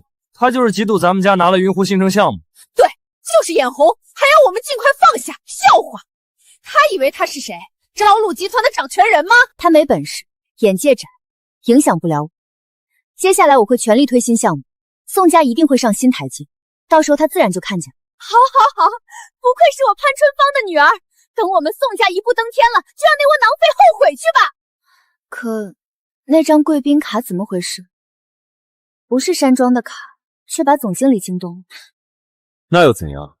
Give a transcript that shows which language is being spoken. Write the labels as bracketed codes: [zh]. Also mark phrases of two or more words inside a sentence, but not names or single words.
[zh] 他就是嫉妒咱們家拿了雲湖新城項目。對，就是眼紅，還要我們盡快放下，笑話！他以為他是誰？朝露集團的掌權人嗎？他沒本事，眼界窄，影響不了我。接下來我會全力推新項目，宋家一定會上新台階，到時候他自然就看見了。好，不愧是我潘春芳的女兒，等我們宋家一步登天了，就讓那窩囊廢後悔去吧。可那張貴賓卡怎麼回事？不是山莊的卡，卻把總經理驚動了。那又怎樣？